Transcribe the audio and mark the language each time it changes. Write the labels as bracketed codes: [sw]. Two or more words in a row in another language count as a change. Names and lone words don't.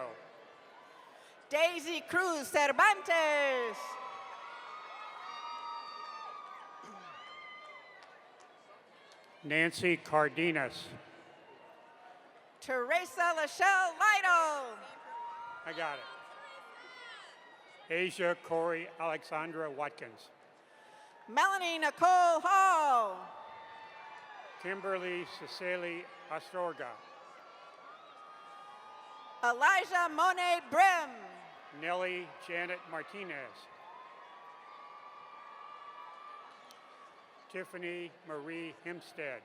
[en] Daisy Cruz Cervantes. Nancy Cardenas. Teresa Lachelle Lytle. I got it. Asia Corey Alexandra Watkins. Melanie Nicole Hall. Kimberly Cecily Astorga. Elijah Monet Brim. Nellie Janet Martinez. Tiffany Marie Hempstead.